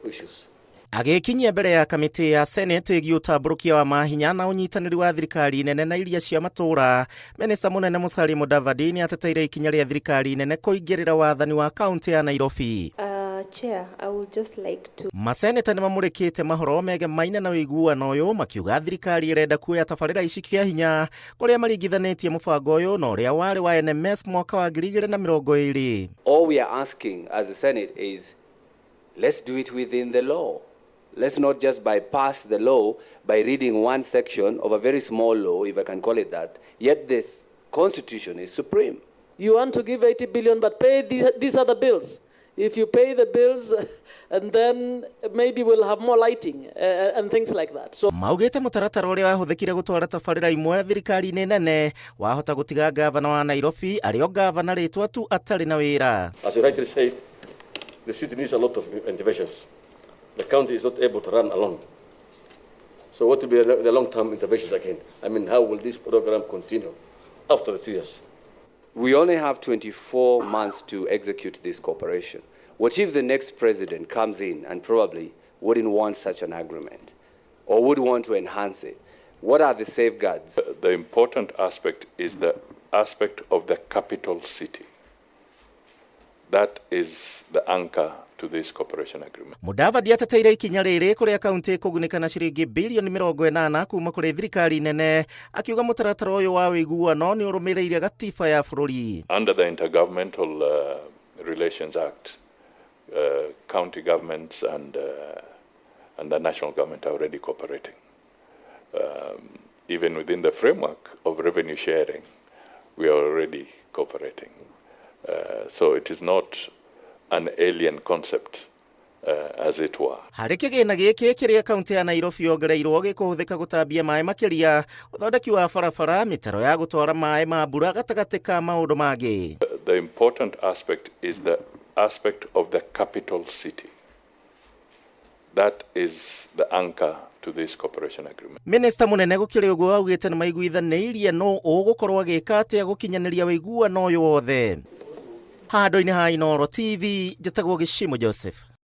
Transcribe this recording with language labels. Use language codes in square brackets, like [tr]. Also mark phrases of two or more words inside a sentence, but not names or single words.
[en] issues. [ki] Agikinyia mbere ya kamiti ya Senate ĩgiĩ ũtambũrũkia wa mahinya na ũnyitanĩri wa thirikari nene na iria cia matũra, Mĩnĩsta Mũnene Musalia Mudavadi nĩ ateteire ikinya rĩa thirikari nene kũingĩrĩra wathani wa kauntĩ ya Nairobi. [en] Chair, I would just like to... [ki] Maseneta nĩ mamũrĩkĩte mahoro megemaine na wũiguano ũyũ, makiuga thirikari ĩrenda kuoya tabarĩra ici kĩa hinya kũrĩa maringithanĩtie mũbango ũyũ na ũrĩa warĩ wa NMS mwaka wa 2020. [en] All we are asking as the Senate is, let's do it within the law. Let's not just bypass the law by reading one section of a very small law, if I can call it that, yet this constitution is supreme. You want to give 80 billion but pay these other bills. If you pay the bills, and then maybe we'll have more lighting and things like that. So [ki] maugĩte mũtaratara ũrĩa wahũthĩkire gũtwara tabarĩra imwe thirikari-inĩ nene wahota gũtiga gavana wa Nairobi arĩo gavana rĩtwa tu atarĩ na wĩra. [en] As you rightly say, the city needs a lot of interventions. The county is not able to run alone. So what will be the long-term interventions again? I mean, how will this program continue after the 2 years? We only have 24 months to execute this cooperation. What if the next president comes in and probably wouldn't want such an agreement or would want to enhance it? What are the safeguards? The important aspect is the aspect of the capital city. That is the anchor to this cooperation agreement. [ki] Mudavadi ateteire ikinya rĩrĩ kũrĩa kauntĩ kũgunĩka na ciringi bilioni 80 kuma kũrĩ thirikari nene, akiuga mũtaratara ũyũ wa wũiguano nĩ ũrũmĩrĩire gatiba ya bũrũri. [en] Under the Intergovernmental Relations Act, county governments and the national government are already cooperating. Even within the framework of revenue sharing, we are already cooperating. So it is not an alien concept, as it were. [ki] Harĩ kĩgĩna gĩkĩ kĩrĩa kauntĩ ya Nairobi yongereirwo gĩkũhũthĩka gũtambia maĩ makĩria, ũthondeki wa barabara, mĩtaro ya gũtwara maĩ ma mbura gatagatĩ ka maũndũ mangĩ. [en] The important aspect is the aspect of the capital city. That is the anchor to this cooperation agreement. [ki] Mĩnĩsta mũnene gũkĩrĩ ũguo augĩte nĩ maiguithanĩirie no ũgũkorwo agĩka atĩa gũkinyanĩria wũiguano ũyũ wothe. Handũ-inĩ ha Inooro TV, njĩtagwo Gĩcimo Joseph.